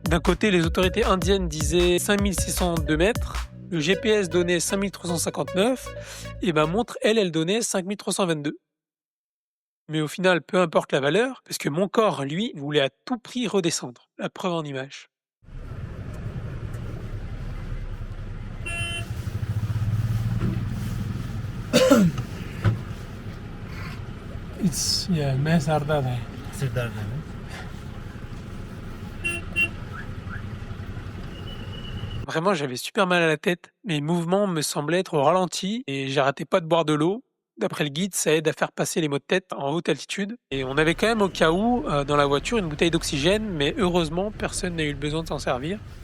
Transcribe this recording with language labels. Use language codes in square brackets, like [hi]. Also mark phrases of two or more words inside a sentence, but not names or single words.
[fr] D'un côté, les autorités indiennes disaient 5602 mètres, le GPS donnait 5359, et ma montre, elle donnait 5322. Mais au final, peu importe la valeur, parce que mon corps, lui, voulait à tout prix redescendre. La preuve en image. [hi] मैं सरदर्द है सिर दर्द है ना? [fr] Vraiment, j'avais super mal à la tête. Mes mouvements me semblaient être au ralenti et j'arrêtais pas de boire de l'eau. D'après le guide, ça aide à faire passer les maux de tête en haute altitude. Et on avait quand même au cas où dans la voiture une bouteille d'oxygène, mais heureusement, personne n'a eu le besoin de s'en servir.